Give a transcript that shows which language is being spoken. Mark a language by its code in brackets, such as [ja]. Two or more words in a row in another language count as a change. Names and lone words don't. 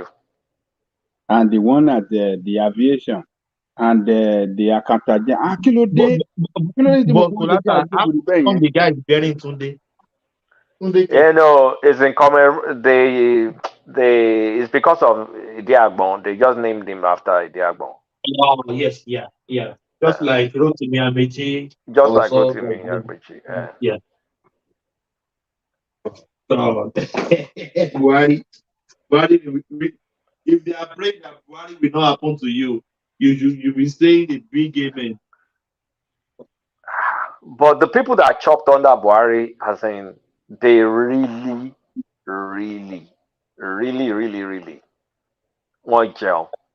[en] And the one at the aviation. And the accountant, the guy is bearing Tunde. You know, it's in common. It's because of Idiagbon. They just named him after Idiagbon. Oh yes, yeah. Just like Rotimi Amechi. Just like Rotimi Amechi. Yeah. Buhari, if they are praying that Buhari will not happen to you, you'll be saying the big amen. But the people that chopped under Buhari, as in, they really want jail.